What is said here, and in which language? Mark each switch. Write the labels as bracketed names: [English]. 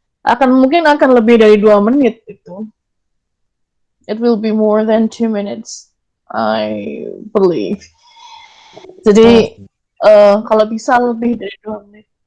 [Indonesian] Mungkin akan lebih dari 2 menit itu. [English] It will be more than 2 minutes, I believe. [Indonesian] Jadi kalau bisa lebih dari 2 menit.